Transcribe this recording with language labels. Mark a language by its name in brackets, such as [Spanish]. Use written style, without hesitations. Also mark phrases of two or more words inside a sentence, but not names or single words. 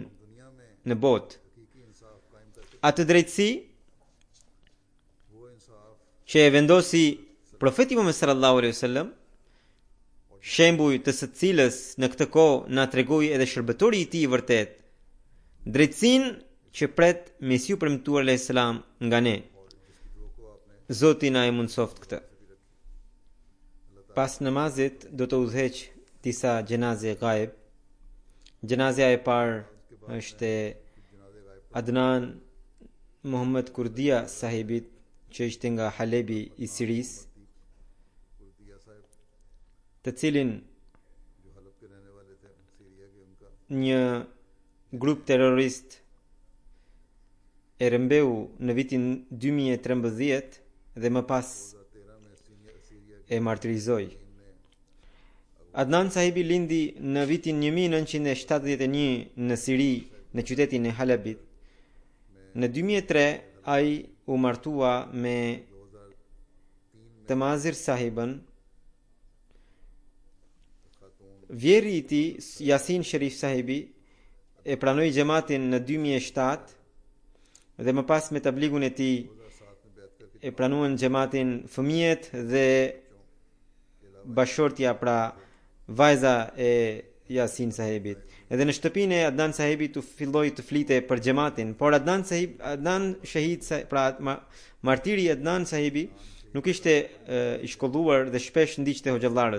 [Urdu] دنیا میں [Albanian] në botë. [Urdu] حقیقی انصاف قائم کرکے [Albanian] Atë drejtësi [Urdu] وہ انصاف [Albanian] që e vendosi profeti Muhammed [Arabic] صلى الله عليه وسلم, [Albanian] shembuj të së cilës në këtë kohë na tregoi edhe shërbëtori i tij i vërtet, drejtësinë që pret Mesiu premtuar [Arabic] عليه السلام [Albanian] nga ne. [Urdu] کو آپ نے [Albanian] Zoti na e mundsoft këtë. Pas namazit do të udhëheq disa gjenaze gaib. Gjenazja e parë është e [Urdu] جنازے غائب [Albanian] Adnan Muhammad Kurdia sahibit që ishte nga Halebi i Siris, [Urdu] کردیہ صاحب [Albanian] të cilin [Urdu] جو حلب کے رہنے والے تھے سیریا کے ان کا [Albanian] një grup terrorist e rëmbeu në vitin 2013 dhe më pas [Urdu] 2013 میں سیریا [Albanian] e martirizoi. Adnan sahibi lindi në vitin 1971 në Siri, në qytetin e Halabit. Në 2003 ai u martua me Tamazir sahibën. Vjeri i tij Yasin Sharif sahibi e pranoi xhamatin në 2007 dhe më pas me tabligun e tij [Urdu] 2007 میں بیعت کرکے [Albanian] e pranuan xhamatin fëmijët dhe bashortja, pra vajza e Yasin sahibit. Edhe në shtëpinë e Adnan sahibit u filloi të flite për xhamatin, por Adnan shahid, pra martiri Adnan sahibi nuk ishte i shkolluar dhe shpesh ndiqte hoxhallarët.